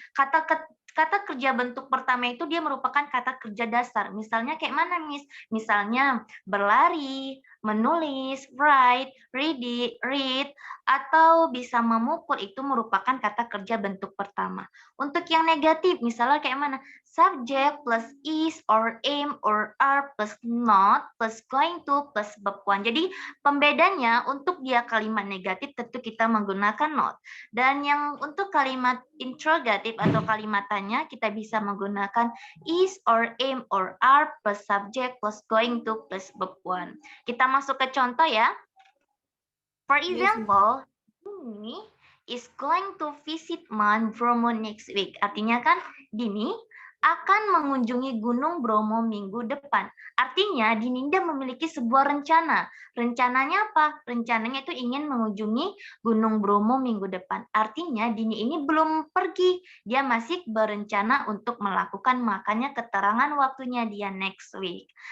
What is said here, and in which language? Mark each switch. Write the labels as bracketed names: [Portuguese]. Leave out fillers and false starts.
[Indonesian] Kata kerja bentuk pertama itu dia merupakan kata kerja dasar. Misalnya kayak mana, Miss? Misalnya berlari, menulis, write, read, atau bisa memukul, itu merupakan kata kerja bentuk pertama. Untuk yang negatif, misalnya kayak mana? [English] Subject plus is or aim or are plus not plus going to plus verb one. [Indonesian] Jadi pembedanya untuk dia kalimat negatif tentu kita menggunakan not. Dan yang untuk kalimat interrogatif atau kalimat tanya kita bisa menggunakan [English] is or aim or are plus subject plus going to plus verb one. [Indonesian] Kita masuk ke contoh ya. [English] For Yes, example, Dini is going to visit Mount Bromo next week. [Indonesian] Artinya kan Dini akan mengunjungi Gunung Bromo minggu depan. Artinya Dininda memiliki sebuah rencana. Rencananya apa? Rencananya itu ingin mengunjungi Gunung Bromo minggu depan. Artinya Dini ini belum pergi. Dia masih berencana untuk melakukan, makanya keterangan waktunya dia next week.